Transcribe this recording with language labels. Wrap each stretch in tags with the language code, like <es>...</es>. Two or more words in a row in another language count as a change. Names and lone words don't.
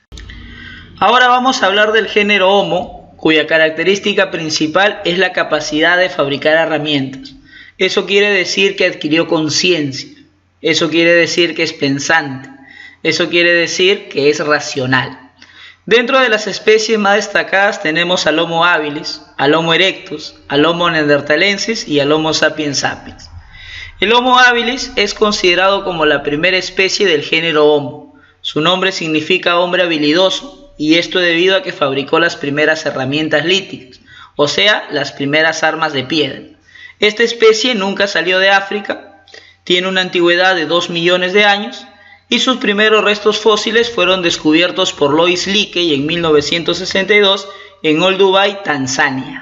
<es>Ahora vamos a hablar del género Homo, cuya característica principal es la capacidad de fabricar herramientas. Eso quiere decir que adquirió conciencia, eso quiere decir que es pensante, eso quiere decir que es racional. Dentro de las especies más destacadas tenemos al Homo habilis, al Homo erectus, al Homo neanderthalensis y al Homo sapiens sapiens. El Homo habilis es considerado como la primera especie del género Homo. Su nombre significa hombre habilidoso, y esto debido a que fabricó las primeras herramientas líticas, o sea, las primeras armas de piedra. Esta especie nunca salió de África, tiene una antigüedad de 2 millones de años, y sus primeros restos fósiles fueron descubiertos por Lois Leakey en 1962 en Olduvai, Tanzania.</es>